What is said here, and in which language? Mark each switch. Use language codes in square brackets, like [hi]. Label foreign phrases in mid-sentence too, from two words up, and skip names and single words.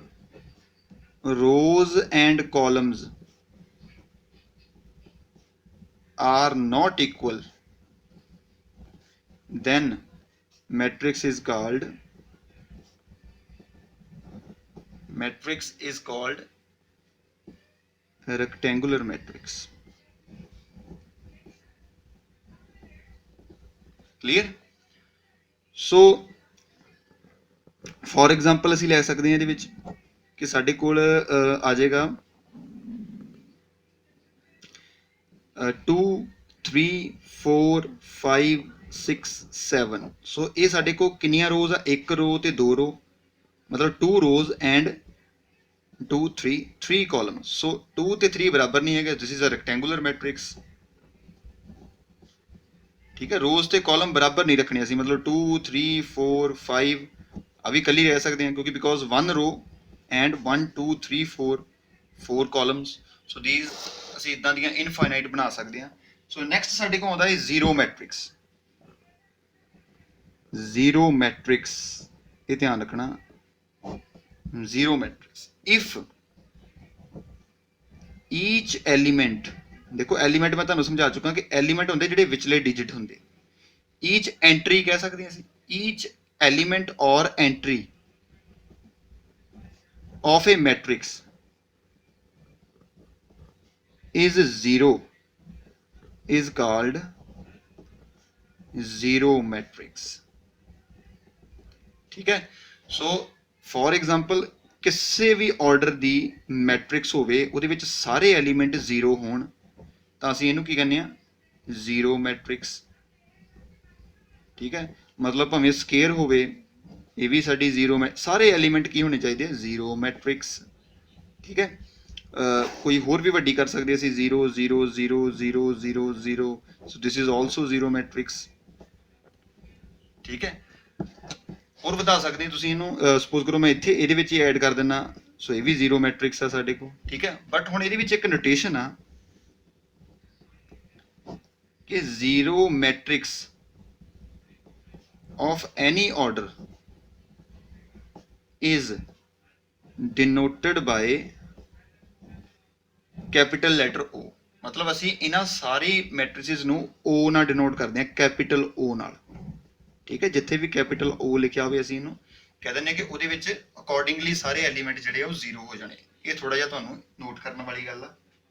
[en] rows and columns are not equal then matrix is called rectangular matrix. Clear? So for example [pa] ਅਸੀਂ ਲੈ ਸਕਦੇ ਹਾਂ ਇਹਦੇ ਵਿੱਚ ਕਿ ਸਾਡੇ ਕੋਲ ਆ ਜਾਏਗਾ 2 3 4 5 6 7 ਸੋ ਇਹ ਸਾਡੇ ਕੋਲ ਕਿੰਨੀਆਂ ਰੋਜ਼ ਆ ਇੱਕ ਰੋ ਤੇ ਦੋ ਰੋ मतलब [en] 2 rows and 2 3 columns so [pa] 2 ਤੇ 3 ਬਰਾਬਰ ਨਹੀਂ ਹੈਗੇ [en] this is a rectangular matrix [pa] ਠੀਕ ਹੈ ਰੋਜ਼ ਤੇ ਕਾਲਮ ਬਰਾਬਰ ਨਹੀਂ ਰੱਖਣੇ ਅਸੀਂ ਮਤਲਬ 2 3 4 5 ਆ ਵੀ ਕੱਲੀ ਰਹਿ ਸਕਦੇ ਹਾਂ ਕਿਉਂਕਿ ਬਿਕੋਜ਼ [en] 1 row and 1 2 3 4 columns so these [pa] ਅਸੀਂ ਇਦਾਂ ਦੀਆਂ ਇਨਫਾਈਨਾਈਟ ਬਣਾ ਸਕਦੇ ਹਾਂ [en] so next [pa] ਸਾਡੇ ਕੋਲ ਆਉਂਦਾ ਹੈ ਜ਼ੀਰੋ ਮੈਟ੍ਰਿਕਸ ਇਹ ਧਿਆਨ ਰੱਖਣਾ [en] zero matrix if each element [hi] देखो एलिमेंट मैं [pa] ਤੁਹਾਨੂੰ ਸਮਝਾ ਚੁੱਕਾ ਕਿ ਐਲੀਮੈਂਟ ਹੁੰਦੇ ਜਿਹੜੇ ਵਿਚਲੇ ਡਿਜਿਟ ਹੁੰਦੇ [en] each entry [pa] ਕਹਿ ਸਕਦੇ ਹਾਂ ਅਸੀਂ [en] each element or entry of a matrix is zero is called zero matrix [hi] ठीक है [en] so for example [pa] ਕਿਸੇ ਵੀ ਆਰਡਰ ਦੀ ਮੈਟ੍ਰਿਕਸ ਹੋਵੇ ਉਹਦੇ ਵਿੱਚ ਸਾਰੇ ਐਲੀਮੈਂਟ ਜ਼ੀਰੋ ਹੋਣ ਤਾਂ ਅਸੀਂ ਇਹਨੂੰ ਕੀ ਕਹਿੰਦੇ ਆ [en] zero matrix [pa] ਠੀਕ ਹੈ ਮਤਲਬ ਭਾਵੇਂ ਸਕੇਅਰ ਹੋਵੇ ਇਹ ਵੀ ਸਾਡੀ ਜ਼ੀਰੋ ਸਾਰੇ ਐਲੀਮੈਂਟ ਕੀ ਹੋਣੇ ਚਾਹੀਦੇ ਆ [en] zero matrix [pa] ਠੀਕ ਹੈ ਕੋਈ ਹੋਰ ਵੀ ਵੱਡੀ ਕਰ ਸਕਦੇ ਅਸੀਂ 0 0 0 0 0 0 [en] so this is also zero matrix [pa] ਠੀਕ ਹੈ [hi] और बता सकते हैं [pa] तुसीं ਇਹਨੂੰ ਸਪੋਜ਼ ਕਰੋ ਮੈਂ ਇੱਥੇ ਇਹਦੇ ਵਿੱਚ ਹੀ ਐਡ ਕਰ ਦਿੰਨਾ ਸੋ ਇਹ ਵੀ [en] zero matrix [pa] ਆ ਸਾਡੇ ਕੋਲ ਠੀਕ ਹੈ ਬਟ ਹੁਣ ਇਹਦੇ ਵਿੱਚ ਇੱਕ ਨੋਟੇਸ਼ਨ ਆ ਕਿ [en] zero matrix of any order is denoted by capital letter O [pa] ਮਤਲਬ ਅਸੀਂ ਇਹਨਾਂ ਸਾਰੀ ਮੈਟ੍ਰਿਸਿਸ ਨੂੰ O ਨਾਲ ਡਿਨੋਟ ਕਰਦੇ ਹਾਂ [en] capital O [pa] ਨਾਲ ਠੀਕ ਹੈ ਜਿੱਥੇ ਵੀ [en] capital O [pa] ਲਿਖਿਆ ਹੋਵੇ ਅਸੀਂ ਇਹਨੂੰ ਕਹਿ ਦਿੰਦੇ ਕਿ ਉਹਦੇ ਵਿੱਚ ਅਕੋਰਡਿੰਗਲੀ ਸਾਰੇ ਐਲੀਮੈਂਟ ਜਿਹੜੇ ਉਹ ਜ਼ੀਰੋ ਹੋ ਜਾਣੇ ਇਹ ਥੋੜਾ ਜਿਹਾ ਤੁਹਾਨੂੰ ਨੋਟ ਕਰਨ ਵਾਲੀ ਗੱਲ ਆ